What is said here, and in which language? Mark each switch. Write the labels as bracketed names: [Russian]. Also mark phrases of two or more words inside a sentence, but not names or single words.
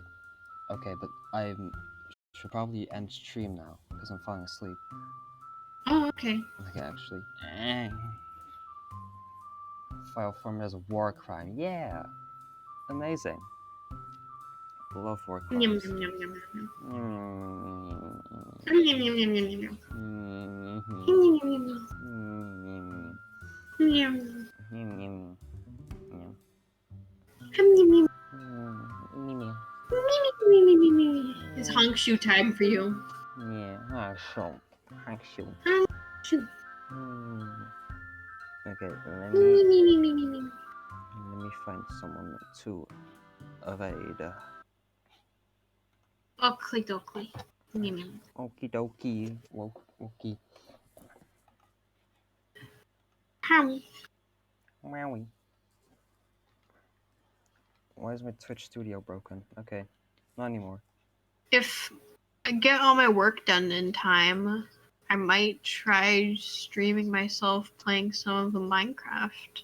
[English] Okay, but I should probably end stream now, because I'm falling asleep. Oh, okay. Okay, actually. File format as a war crime. Yeah! Amazing. Love war crimes. Yum, yum, yum, yum, yum. Mm. Yum, yum, yum, yum, yum, yum. Mhm. Yum, yum, yum, yum. Mm. Yum, yum. Yum, yum. Yum. Yum, yum, yum. Yum, yum. It's honk shoe time for you. Yeah, so. Actually. Honk shoe. Okay, let Me, me me, me, me, me, me. find someone to evade. Oakley dokley. Yum, yum. Okie dokie. Okie. Howie. Wowie. Why is my Twitch studio broken? Okay, not anymore. If I get all my work done in time, I might try streaming myself playing some of the Minecraft.